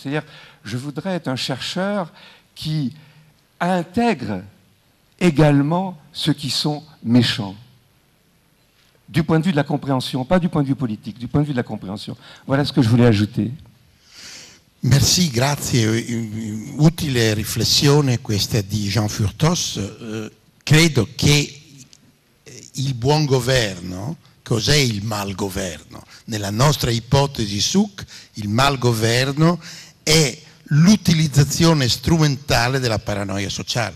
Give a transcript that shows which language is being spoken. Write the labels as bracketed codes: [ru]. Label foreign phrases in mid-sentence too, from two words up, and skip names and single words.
[fr] C'est-à-dire, je voudrais être un chercheur qui intègre également ceux qui sont méchants. Du point de vue de la compréhension, pas du point de vue politique, du point de vue de la compréhension. Voilà ce que je voulais ajouter. Merci, [it] grazie. Utile riflessione questa di Jean Furtos. Credo che il buon governo, cos'è il malgoverno? Nella nostra ipotesi SUC, il malgoverno è l'utilizzazione strumentale della paranoia sociale.